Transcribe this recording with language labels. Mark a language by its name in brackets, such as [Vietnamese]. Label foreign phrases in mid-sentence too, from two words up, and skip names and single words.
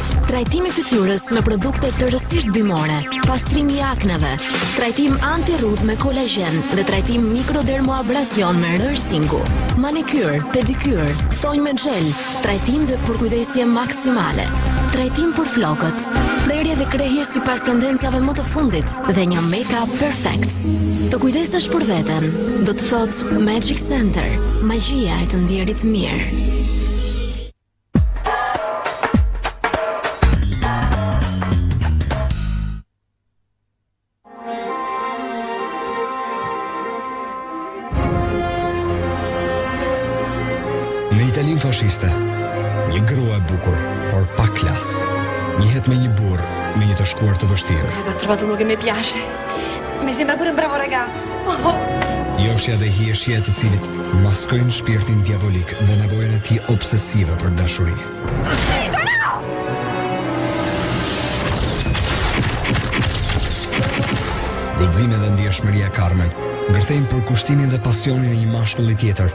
[Albanian] Trajtimi fytyrës me produkte tërësisht bimore, pastrimi i akneve, trajtim anti-rrudh me kolagjen dhe trajtim mikrodermoabrasion me rërsingu. Manikyr, pedikyr, thonjë me gel, trajtim dhe përkujdesje maksimale. Trajtim për flokët, prerje dhe krehje sipas tendencave më të fundit dhe një make-up perfekt. Të kujdesesh për veten, do të thotë Magic Center, magjia e të ndjerit mirë. Në Italinë fashiste, një grua e bukur, por pa klas, njihet me një burr me një të shkuar të vështirë. [Italian] Ho trovato uno che mi piace. Mi sembra pure un bravo ragazzo. [Albanian] Joshja dhe hieshja e të cilit maskojnë shpirtin diabolik dhe nevojën e tij obsesive për dashuri. Guximi dhe ndjeshmëria Carmen ngërthejnë për kushtimin dhe pasionin e një mashkulli tjetër.